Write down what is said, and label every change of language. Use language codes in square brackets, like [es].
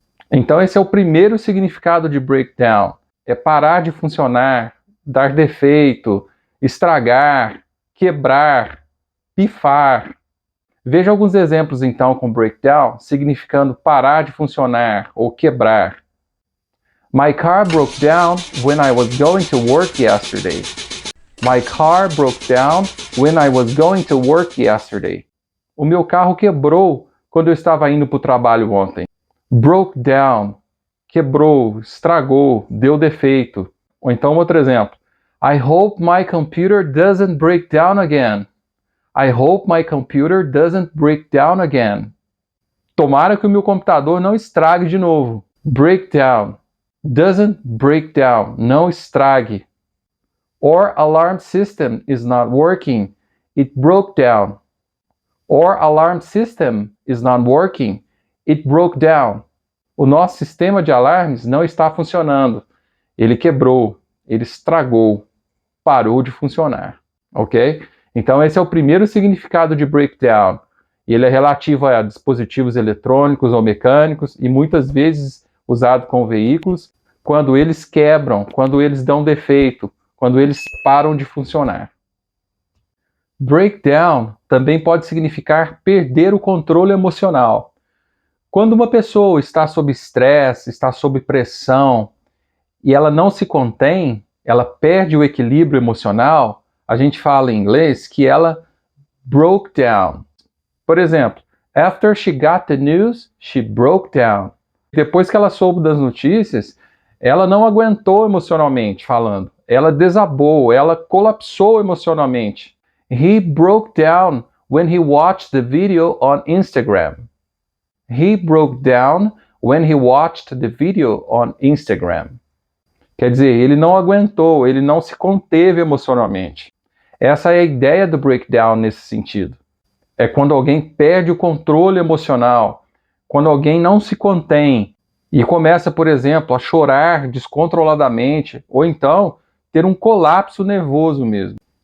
[pt] Então esse é o primeiro significado de breakdown, é parar de funcionar, dar defeito, estragar, quebrar, pifar. Veja alguns exemplos então com breakdown, significando parar de funcionar ou quebrar. [en] My car broke down when I was going to work yesterday. My car broke down when I was going to work yesterday. [pt] O meu carro quebrou quando eu estava indo para o trabalho ontem. [en] Broke down, [pt] quebrou, estragou, deu defeito. Ou então outro exemplo. [en] I hope my computer doesn't break down again. I hope my computer doesn't break down again. [pt] Tomara que o meu computador não estrague de novo. [en] Break down. Doesn't break down. [pt] Não estrague. [en] Our alarm system is not working. It broke down. Our alarm system is not working. It broke down. [pt] O nosso sistema de alarmes não está funcionando. Ele quebrou. Ele estragou. Parou de funcionar. Ok? Então esse é o primeiro significado de breakdown. Ele é relativo a dispositivos eletrônicos ou mecânicos e muitas vezes usado com veículos quando eles quebram, quando eles dão defeito, quando eles param de funcionar. Breakdown também pode significar perder o controle emocional. Quando uma pessoa está sob estresse, está sob pressão e ela não se contém, ela perde o equilíbrio emocional, a gente fala em inglês que ela broke down. Por exemplo, [en] after she got the news, she broke down. [pt] Depois que ela soube das notícias, ela não aguentou emocionalmente falando. Ela desabou, ela colapsou emocionalmente. [en] He broke down when he watched the video on Instagram. He broke down when he watched the video on Instagram. [pt] Quer dizer, ele não aguentou, ele não se conteve emocionalmente. Essa é a ideia do breakdown nesse sentido. É quando alguém perde o controle emocional, quando alguém não se contém e começa, por exemplo, a chorar descontroladamente, ou então ter um colapso nervoso mesmo.